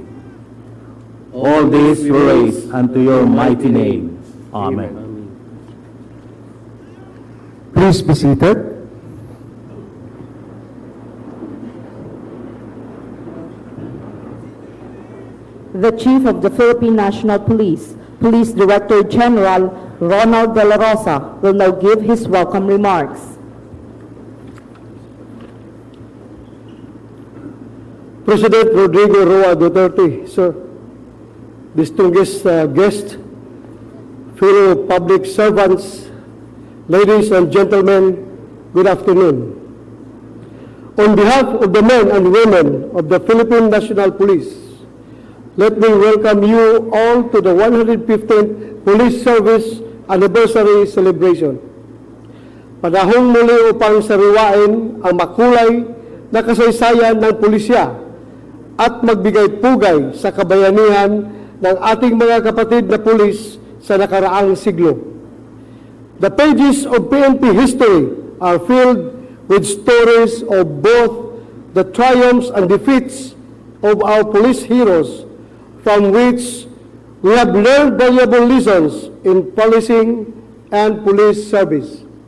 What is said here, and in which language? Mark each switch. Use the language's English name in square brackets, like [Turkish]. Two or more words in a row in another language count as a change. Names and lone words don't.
[English] All this we raise unto your mighty name. Amen. Please be seated. The Chief of the Philippine National Police, Police Director General Ronald De La Rosa, will now give his welcome remarks. President Rodrigo Roa Duterte, sir, distinguished guests, fellow public servants, ladies and gentlemen, good afternoon. On behalf of the men and women of the Philippine National Police, let me welcome you all to the 115th Police Service Anniversary Celebration. [Filipino] Panahong muli upang sariwain ang makulay na kasaysayan ng pulisya at magbigay pugay sa kabayanihan ng ating mga kapatid na pulis sa nakaraang siglo. [English] The pages of PNP history are filled with stories of both the triumphs and defeats of our police heroes, from which we have learned valuable lessons in policing and police service.